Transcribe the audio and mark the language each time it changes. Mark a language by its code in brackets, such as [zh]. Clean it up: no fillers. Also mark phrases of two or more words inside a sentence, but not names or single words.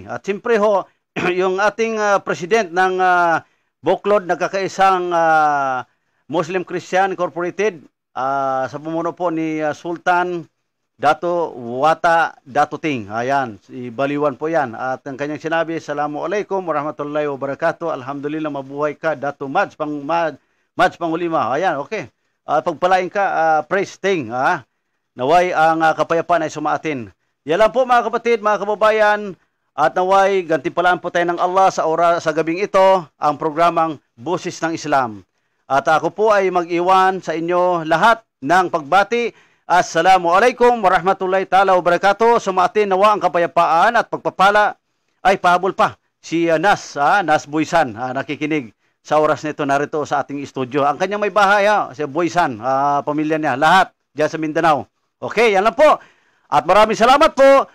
[tl] At siyempre ho, yung ating president ng Buklod, nagkakaisang Muslim Christian Incorporated sa pumuno po ni Sultan Dato Wata Dato Ting. Ayan, si Baliwan po yan. At ang kanyang sinabi, [ar] السلام عليكم ورحمة الله وبركاته. الحمد لله, [tl] mabuhay ka, Dato Mads Pangulima. Ayan, okay. Pagpalain ka, praise Ting. Naway ang kapayapaan ay sumaatin. Yan lang po mga kapatid, mga kababayan. At naway, gantimpalaan po tayo ng Allah sa gabing ito, ang programang Boses ng Islam. At ako po ay mag-iwan sa inyo lahat ng pagbati. [ar] السلام عليكم ورحمة الله تعالى وبركاته. [tl] Sumaatin nawa ang kapayapaan at pagpapala Ay, pahabol pa. Si Nas Boysan, nakikinig sa oras nito narito sa ating studio. Ang kanyang may bahay, si Boysan, pamilya niya, lahat diyan sa Mindanao. Okay, yan lang po. At maraming salamat po.